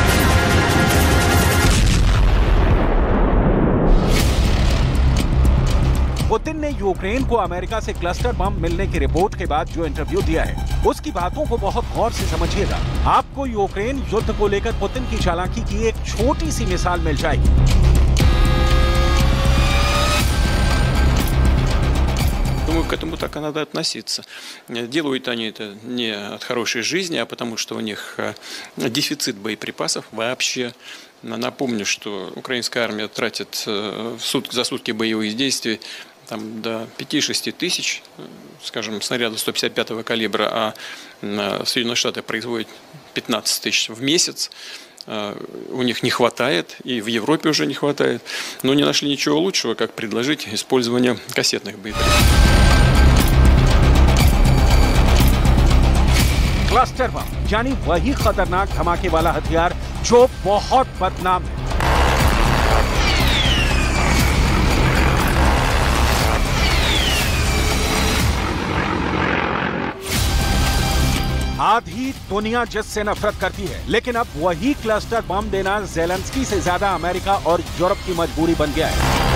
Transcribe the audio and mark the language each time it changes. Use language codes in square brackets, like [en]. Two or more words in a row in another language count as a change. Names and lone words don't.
[hi] पुतिन ने यूक्रेन को अमेरिका से [en] cluster bomb [hi] मिलने की रिपोर्ट के बाद जो इंटरव्यू दिया है, उसकी बातों को बहुत गौर से समझिएगा। आपको यूक्रेन युद्ध को लेकर पुतिन की चालाकी की एक छोटी सी मिसाल मिल जाएगी। [ru] Думаю, к этому так и надо относиться. Делают они это не от хорошей жизни, а потому что у них дефицит боеприпасов вообще. Напомню, что украинская армия тратит за сутки боевых действий там, до 5-6 тысяч, скажем, снарядов 155-го калибра, а Соединенные Штаты производят 15 тысяч в месяц. У них не хватает, и в Европе уже не хватает, но не нашли ничего лучшего, как предложить использование кассетных боеприпасов. [en] cluster bomb [hi] यानी वही खतरनाक धमाके वाला हथियार जो बहुत बदनाम है। आधी दुनिया जिससे नफरत करती है, लेकिन अब वही [en] cluster bomb [hi] देना ज़ेलेंस्की से ज्यादा अमेरिका और यूरोप की मजबूरी बन गया है।